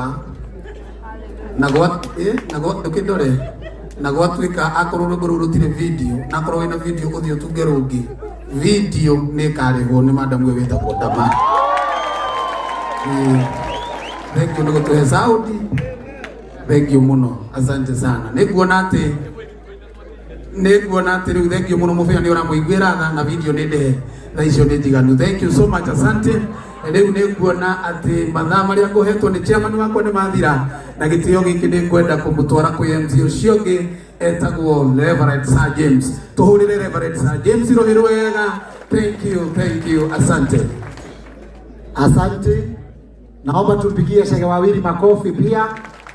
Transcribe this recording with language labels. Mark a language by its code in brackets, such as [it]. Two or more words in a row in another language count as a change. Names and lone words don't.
[ki] Na ndũkĩndore na gwatuĩka akorwo rwĩmbo rũu rũtirĩ video na akorwo wĩna video ũthiĩ ũtunge rũngĩ video nĩ ĩkarĩhwo nĩ madamu ũyũ wĩtagwo Dama. [en] Thank you [ki] nĩ gũtũhe saundi. [en] Thank you mũno. [sw] Asante sana. [en] Nĩnguona atĩ rĩu thank you mũno mũbĩa nĩ ũramũiguĩra tha na video nĩ ndehe tha icio nĩ njiganu. Thank you so much. [sw] Asante. [ki] Rĩu nĩnguona atĩ mathaa marĩa ngũhetwo nĩ chairman wakwa nĩ mathira na gĩtĩo gĩkĩ nĩ ngwenda kũmũtwara kwĩ MC ũcio ũngĩ etagwo Reverend Sir James. Tũhũrĩre Reverend Sir James irohĩ wega. [en] Thank you. [sw] Asante. Naomba tumpigie Shege wawili makofi pia.